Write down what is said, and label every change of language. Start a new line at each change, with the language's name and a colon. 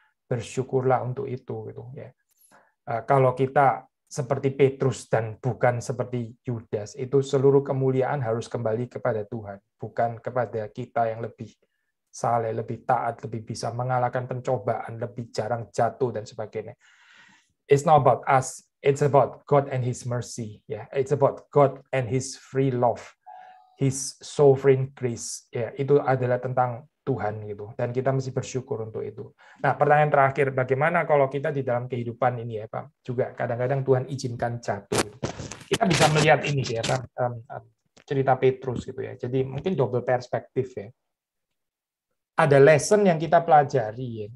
Indonesian: Bersyukurlah untuk itu. Gitu, ya. Kalau kita seperti Petrus dan bukan seperti Yudas, itu seluruh kemuliaan harus kembali kepada Tuhan, bukan kepada kita yang lebih saleh, lebih taat, lebih bisa mengalahkan pencobaan, lebih jarang jatuh dan sebagainya.
English: It's not about us, it's about God and His mercy. Yeah, it's about God and His free love, His sovereign grace.
Indonesian: Ya, itu adalah tentang Tuhan gitu, dan kita mesti bersyukur untuk itu. Nah, pertanyaan terakhir, bagaimana kalau kita di dalam kehidupan ini ya Pak, juga kadang-kadang Tuhan izinkan jatuh. Gitu. Kita bisa melihat ini ya Pak, cerita Petrus gitu ya. Jadi mungkin double perspektif ya. Ada lesson yang kita pelajari, ya.